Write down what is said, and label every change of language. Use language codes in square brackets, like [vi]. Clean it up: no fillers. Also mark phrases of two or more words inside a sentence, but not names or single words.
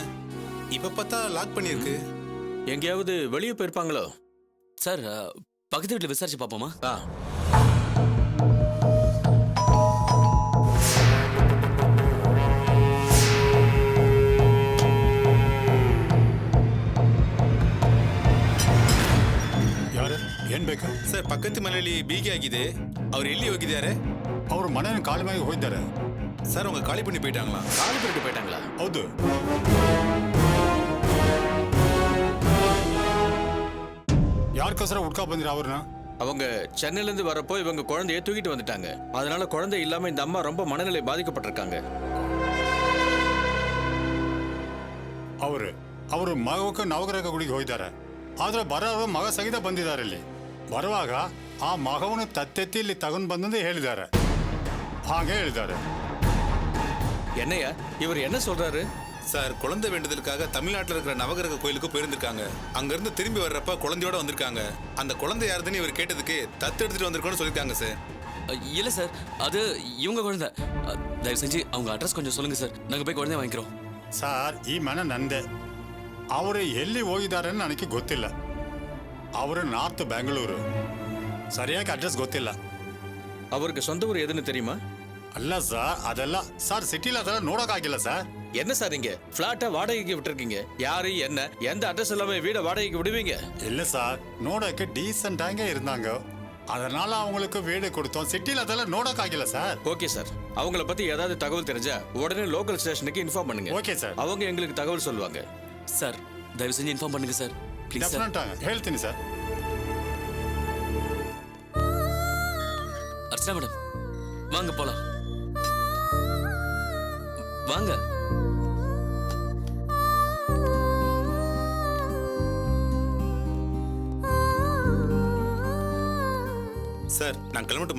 [ta] இப்ப பார்த்தா லாக் பண்ணிருக்கு. எங்கேயாவது வெளியே போயிருப்பாங்களோ? சார், பக்கத்து வீட்டில் விசாரிச்சு பார்ப்போமா? [kn] ಯಾರು ಏನ್ ಬೇಕು ಸರ್? ಪಕ್ಕದ ಮನೆಯಲ್ಲಿ ಬೀಗಿ ಆಗಿದೆ. ಅವ್ರು ಎಲ್ಲಿ ಹೋಗಿದ್ದಾರೆ? ಅವರು ಮನೆಯನ್ನು ಖಾಲಿ ಮಾಡಿ ಹೋಗಿದ್ದಾರೆ ಸರ್. [ta] அவங்க காலி பண்ணி போயிட்டாங்களா? காலி பண்ணிட்டு போயிட்டாங்களா? [kn] ಹೌದು. ಯಾರ್ಕೋಸ್ಕರ ಹುಡ್ಕಾ ಬಂದಿರ ಅವ್ರನ್ನ? [ta] அவங்க சென்னையில இருந்து வரப்போ இவங்க குழந்தைய தூக்கிட்டு வந்துட்டாங்க. அதனால குழந்தை இல்லாம இந்த அம்மா ரொம்ப மனநிலை பாதிக்கப்பட்டிருக்காங்க. [kn] ಅವರು ಮಗಕ್ಕೆ ನವಗ್ರಹ ಗುಡಿಗೆ ಹೋಗಿದ್ದಾರೆ. ಆದ್ರೆ ಬರೋರು ಮಗ ಸಹಿತ ಬಂದಿದ್ದಾರೆ. ಇಲ್ಲಿ ಬರುವಾಗ ಆ ಮಗವನ್ನು ತತ್ತೆತ್ತಿ ಇಲ್ಲಿ ತಗೊಂಡು ಬಂದಂದು ಹೇಳಿದ್ದಾರೆ. ಹಾಗೆ ಹೇಳಿದ್ದಾರೆ. [ta] என்னையா இவர் என்ன சொல்றாரு? சார், குழந்தை வேண்டுதலுக்காக தமிழ்நாட்டில் இருக்கிற நவகிரக கோயிலுக்கு போயிருந்திருக்காங்க. அங்கிருந்து திரும்பி வர்றப்ப குழந்தையோட வந்திருக்காங்க. அந்த குழந்தை யாருதுன்னு இவர் கேட்டதுக்கு தத்து எடுத்துட்டு வந்திருக்கோன்னு சொல்லியிருக்காங்க சார். இல்ல சார், அது இவங்க குழந்தை. தயவு செஞ்சு அவங்க அட்ரஸ் கொஞ்சம் சொல்லுங்க சார், நாங்க போய் குழந்தைய வாங்கிக்கிறோம். [kn] ಸಾರ್, ಈ ಮನೆ ನಂದೆ. ಅವರು ಎಲ್ಲಿ ಹೋಗಿದ್ದಾರೆ ನನಗೆ ಗೊತ್ತಿಲ್ಲ. ಅವರು ನಾರ್ತ್ ಬೆಂಗಳೂರು. ಸರಿಯಾಗಿ ಅಡ್ರೆಸ್ ಗೊತ್ತಿಲ್ಲ. [ta] அவருக்கு சொந்த ஊர் எதுன்னு தெரியுமா? [kn] ಅಲ್ಲ ಸಾರ್, ಅದೆಲ್ಲ ಸಾರ್ ಸಿಟಿಲಿ ಅದೆಲ್ಲ ನೋಡೋಕ್ಕಾಗಿಲ್ಲ சார். [ta] என்ன சார் நீங்க பிளாட்டை வாடகைக்கு விட்டுருக்கீங்க? யாரு என்ன எந்த அட்ரஸ் இல்லாம வீடை வாடகைக்கு விடுவீங்க? இல்ல சார், ನೋಡೋಕೆ டீசென்ட்டாங்க இருந்தாங்க. அதனால அவங்களுக்கு வீடு கொடுத்தோம். சிட்டில அதெல்லாம் ನೋಡೋಕ್ಕಾಗಿಲ್ಲ சார். ஓகே சார், அவங்கள பத்தி ஏதாவது தகவல் தெரிஞ்சா உடனே லோக்கல் ஸ்டேஷனுக்கு இன்ஃபார்ம் பண்ணுங்க. ஓகே சார். அவங்க எங்களுக்கு தகவல் சொல்லுவாங்க. சார், தயவு செஞ்சு இன்ஃபார்ம் பண்ணுங்க சார், [en] please sir. [kn] ಡೆಫಿನೆಟ್ ಹೇಳ್ತೀನಿ சார். [ta] அர்ச்சனா மேடம், வாங்க போலாம். வாங்க. சார், நான் கிளம்பட்டுமா?